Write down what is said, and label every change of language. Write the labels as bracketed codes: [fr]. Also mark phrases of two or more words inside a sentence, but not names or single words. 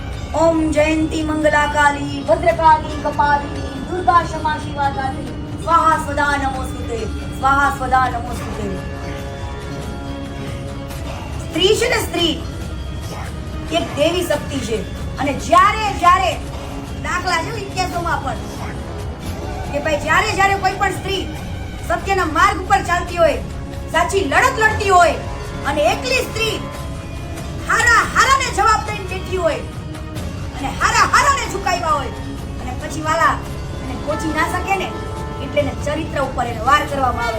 [sa] ओम जयंती मंगला काली भद्रकाली कपाली दुर्गा क्षमा शिवा दात्री स्वाहा स्वदा नमोस्तुते स्वाहा स्वदा नमोस्तुते। [gu] સ્ત્રી છે ને, સ્ત્રી એક દેવી શક્તિ છે અને જ્યારે જ્યારે દાખલા છે ઇતિહાસોમાં પણ કે ભાઈ જ્યારે જ્યારે કોઈ પણ સ્ત્રી સત્યના માર્ગ ઉપર ચાલતી હોય, સાચી લડત લડતી હોય અને એકલી સ્ત્રી હારાને જવાબ દઈને બેઠી હોય અને હારાને ઝુકાવ્યા હોય અને પછી વાલા એને પહોંચી ના શકે ને એટલે એને ચરિત્ર ઉપર એને વાર કરવામાં આવે.